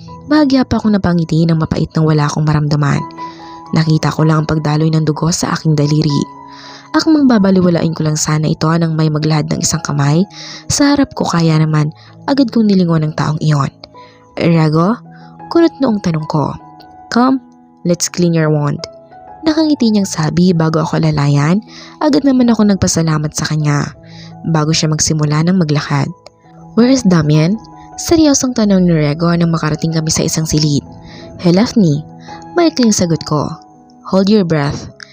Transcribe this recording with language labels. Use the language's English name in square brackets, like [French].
[Filipino] Bahagya pa akong napangiti ng mapait nang wala akong maramdaman. Nakita ko lang ang pagdaloy ng dugo sa aking daliri. Akmang babaliwalain ko lang sana ito nang may maglahad ng isang kamay. Sa harap ko kaya naman agad kong nilingon ng taong iyon. Rego? Kunot noong tanong ko. [English] Come, let's clean your wound. [Filipino] Nakangiti niyang sabi bago ako lalayan, agad naman ako nagpasalamat sa kanya bago siya magsimula ng maglakad. [English] Where is Damian? [Filipino] Seryosong tanong ni Rego nang makarating kami sa isang silid. [English] He left me. [Filipino] Maikling sagot ko. [English] Hold your breath.